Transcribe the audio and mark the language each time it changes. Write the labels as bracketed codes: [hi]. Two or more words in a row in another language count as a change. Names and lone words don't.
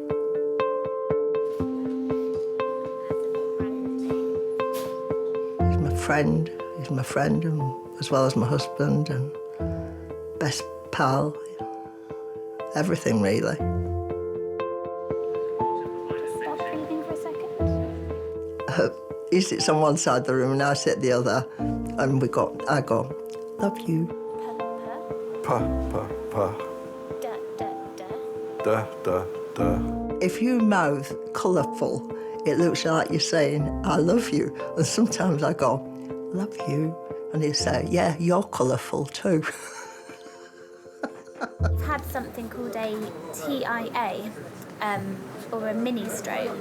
[en] He's my friend, and, as well as my husband and best pal. Everything, really. Stop breathing for a second. He sits on one side of the room and I sit the other, and I go, love you. Pa, pa, pa. Da, da, da. If you mouth colourful, it looks like you're saying, I love you. And sometimes I go, love you. And he'll say, yeah, you're colourful too. I've had something called a TIA, or a mini stroke.